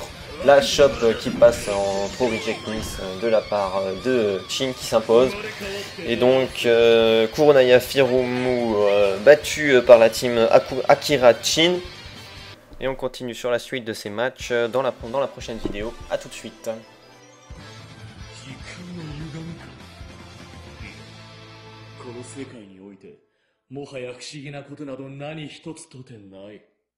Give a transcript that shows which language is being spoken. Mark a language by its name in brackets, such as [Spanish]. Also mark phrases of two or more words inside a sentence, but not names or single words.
[French] La chop qui passe en pro reject miss de la part de Chin qui s'impose. Et donc Kuronaya Firumu battu par la team Akira Chin. Et on continue sur la suite de ces matchs dans la prochaine vidéo. A tout de suite. [Japanese] この世界においてもはや不思議なことなど何一つとてない。